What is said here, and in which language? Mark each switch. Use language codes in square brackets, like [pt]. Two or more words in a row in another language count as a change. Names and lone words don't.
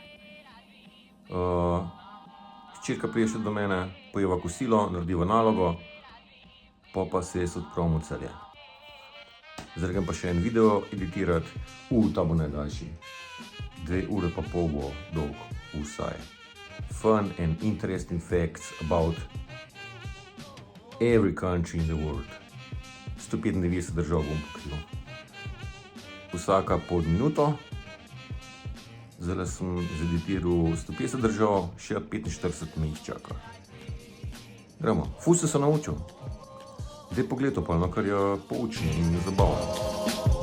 [sl] Hčerka prije še do mene, pojeva kosilo, narediva nalogo, pa se jaz odpravim v Celje. Zdaj grem pa še en video editirati, ta bo najdaljši. 2 ure pa pol bo dolg, vsaj. [en] Fun and interesting facts about every country in the world. [sl] 195 držav bom pokril. Vsaka pod minuto. Zdaj sem zeditiral 150 držav, še 45 me jih čaka. Gremo, ful sem se naučil. Zdaj pogledal pa, kar je poučno in zabavno.